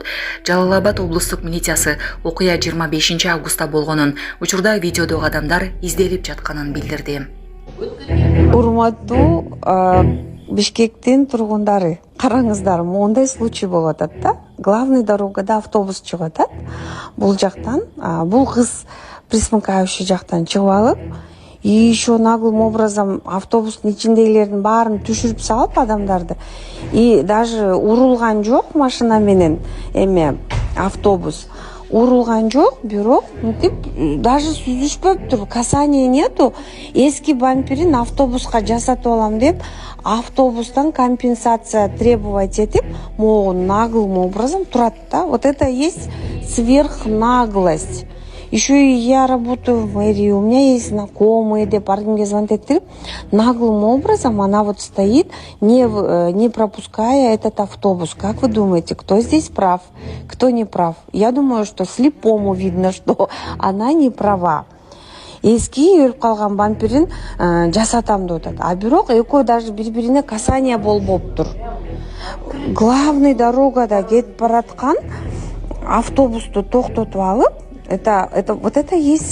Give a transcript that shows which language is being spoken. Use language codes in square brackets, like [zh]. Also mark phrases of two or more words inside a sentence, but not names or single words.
[ky] Жалал Абад облустук милициясы окуя 25 августта болгонун, учурда видеодогу адамдар изделип жатканын билдирди. Урматтуу Бишкектин тургундары, караңыздар, мондай случай болуп атат да. Главный дорогада автобус чыгып атат. Бул жактан, бул кыз присмыкающий жактан чыгып алып, [ru] и еще наглым образом [ky] автобустун ичиндегилердин баарын түшүрүп салып адамдарды. [ru] И даже [ky] урулган жок машина менен автобус. Урулган жок, бирок мынтип даже сүзүшпөптүр, [ru] касания нету. [ky] Эски бамперин автобуска жасатып алам деп, автобустан [ru] компенсация требовать [ky] этип, [ru] могу наглым образом [ky] турат да. [ru] Вот это есть сверхнаглость. Еще и я работаю в мэрии, у меня есть знакомые, [ky] деп ар-кимге звонить этип, [ru] наглым образом она вот стоит, не пропуская этот автобус. Как вы думаете, кто здесь прав, кто не прав? Я думаю, что слепому видно, что она не права. [ky] Эски өлүп калган бамперин жасатам деп атат. А бирок экөө даже бири-бирине касание болбоптур. Главный дорогада кетип бараткан автобусту токтотуп алып, [ru] вот это есть